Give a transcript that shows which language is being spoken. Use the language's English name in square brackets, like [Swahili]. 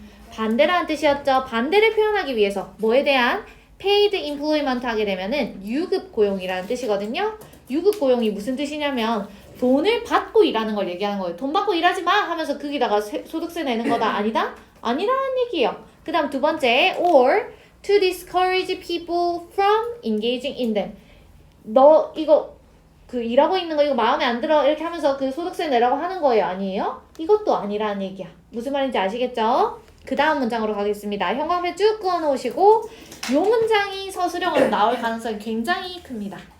[Korean] 반대라는 뜻이었죠. 반대를 표현하기 위해서 뭐에 대한 [English] paid employment [Korean] 하게 되면은 유급 고용이라는 뜻이거든요. 유급 고용이 무슨 뜻이냐면 돈을 받고 일하는 걸 얘기하는 거예요. 돈 받고 일하지 마 하면서 거기다가 소득세 내는 거다. 아니다? 아니라는 얘기예요. 그 다음 두 번째, [English] or to discourage people from engaging in them. [Korean] 너 이거 그 일하고 있는 거 이거 마음에 안 들어 이렇게 하면서 그 소득세 내라고 하는 거예요. 아니에요? 이것도 아니라는 얘기야. 무슨 말인지 아시겠죠? 그 다음 문장으로 가겠습니다. 형광펜 쭉 그어 놓으시고 이 문장이 서술형으로 나올 가능성이 굉장히 큽니다.